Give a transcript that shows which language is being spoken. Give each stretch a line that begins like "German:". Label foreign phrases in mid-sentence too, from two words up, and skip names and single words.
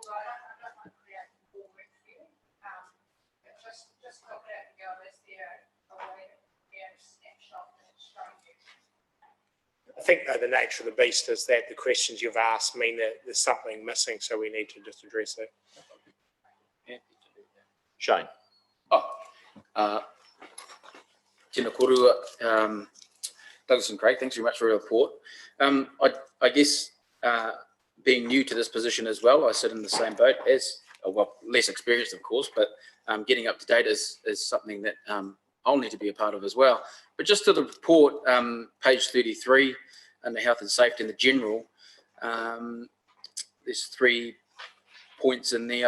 English: I think though the nature of the beast is that the questions you've asked mean that there's something missing, so we need to just address that. Shane.
Māori: Tēnā korua,
English: Douglas and Craig, thanks very much for your report. I guess being new to this position as well, I sit in the same boat as well, less experienced, of course, but getting up to date is something that I'll need to be a part of as well. But just to the report, page 33, under health and safety in the general, there's 3 points in there.